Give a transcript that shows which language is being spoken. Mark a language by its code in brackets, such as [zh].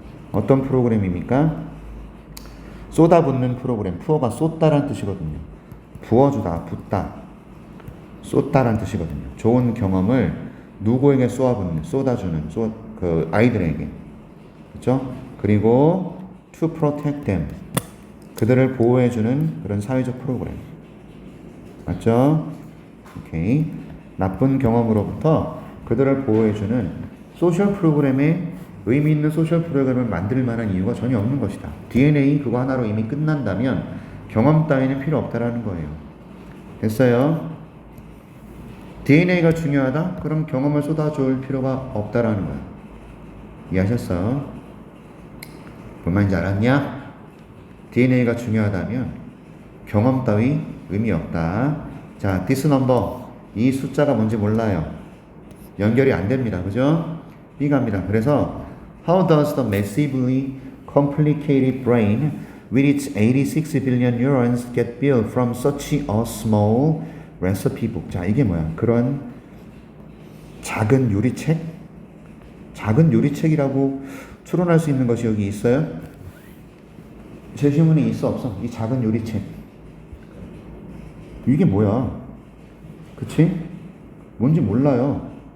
[ko] 어떤 프로그램입니까? 쏟아붓는 프로그램. 푸어가 쏟다라는 뜻이거든요. 부어주다, 붓다. 쏟다라는 뜻이거든요. 좋은 경험을 누구에게 쏟아주는, 그 아이들에게. 그렇죠? 그리고 [en] to protect them. [ko] 그들을 보호해주는 그런 사회적 프로그램. 맞죠? 오케이. 나쁜 경험으로부터 그들을 보호해주는 소셜 프로그램에 의미 있는 소셜 프로그램을 만들 만한 이유가 전혀 없는 것이다. DNA 그거 하나로 이미 끝난다면 경험 따위는 필요 없다라는 거예요. 됐어요? DNA가 중요하다? 그럼 경험을 쏟아줄 필요가 없다라는 거예요. 이해하셨어? 뭔 말인지 알았냐? DNA가 중요하다면 경험 따위 의미 없다. 자, [en] this number. [ko] 이 숫자가 뭔지 몰라요. 연결이 안 됩니다. 그죠? B가 갑니다. [en] 그래서 How does the massively complicated brain with its 86 billion neurons get built from such a small recipe book? [ko] 자, 이게 뭐야? 그런 작은 요리책? 작은 요리책이라고 추론할 수 있는 것이 여기 있어요? 제 시문에 있어 없어? 이 작은 요리책. 이게 뭐야? 그치? 뭔지 몰라요.